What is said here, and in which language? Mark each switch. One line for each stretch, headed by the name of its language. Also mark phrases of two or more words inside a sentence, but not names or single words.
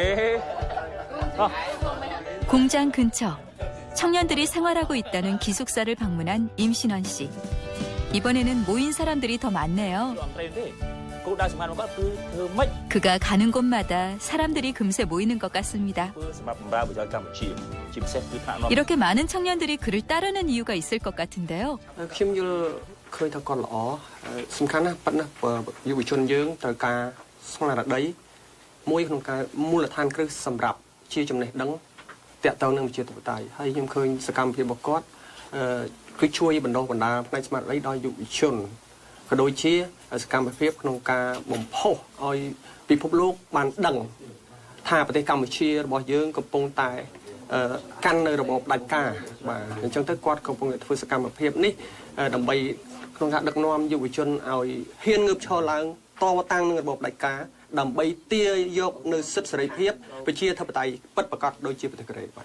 Korean: 공장 근처 청년들이 생활하고 있다는 기숙사를 방문한 임신원 씨. 이번에는 모인 사람들이 더 많네요. 그가 가는 곳마다 사람들이 금세 모이는 것 같습니다. 이렇게 많은 청년들이 그를 따르는 이유가 있을 것 같은데요.
Khmer: ខ្ញុំយល់ឃើញថាគាត់ល្អសំខាន់ណាស់ប៉ុន្តែយុវជនយើងត្រូវការស្មារតីមួយក្នុងការមូលដ្ឋានគ្រឹះសម្រាប់ជាចំណេះដឹងតាក់ទងនឹងវិជាធិបតេយ្យហើយ ខ្ញុំឃើញសកម្មភាពរបស់គាត់គឺជួយបណ្ដុះបណ្ដាលផ្នែកស្មារតីដល់យុវជនក៏ដូចជាសកម្មភាពក្នុងការបំផុសឲ្យពិភពលោកបានដឹងថាប្រទេសកម្ពុជារបស់យើងកំពុងតែកាន់នៅរបបផ្ដាច់ការបាទអញ្ចឹងទៅគាត់កំពុងតែធ្វើសកម្មភាពនេះដើម្បីក្នុងការដឹកនាំយុវជនឲ្យហ៊ានងើបឈរឡើងតវតាំងនឹងរបបផ្ដាច់ការដើម្បីទារយកនៅសិទ្ធិសេរីភាពប្រជាធិបតេយ្យពិតប្រាកដដូចជាប្រទេសកូរ៉េបាទ